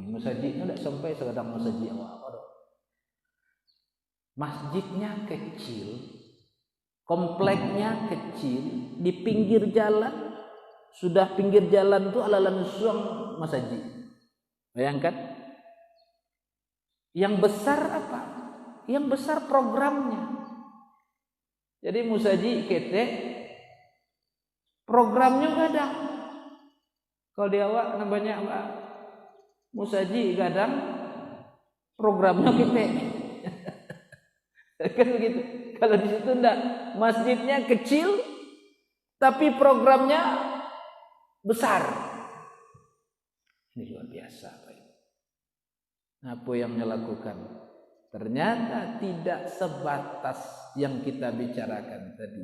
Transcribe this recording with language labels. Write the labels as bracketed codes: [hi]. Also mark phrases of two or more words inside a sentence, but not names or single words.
[id] Masjidnya tidak sampai sekadang masjid apa-apa. Masjidnya kecil, kompleknya kecil, di pinggir jalan. Sudah pinggir jalan tuh ala langsung masjid. Bayangkan. Yang besar apa? Yang besar programnya. [min] Jadi musaji kete programnya gadang. Kalau di awak namanya apa? Musaji gadang, programnya kete. [id] Kan begitu. Kalau di situ enggak, masjidnya kecil tapi programnya besar. Ini luar biasa, Pak. Apa yang dilakukan? Ternyata tidak sebatas yang kita bicarakan tadi.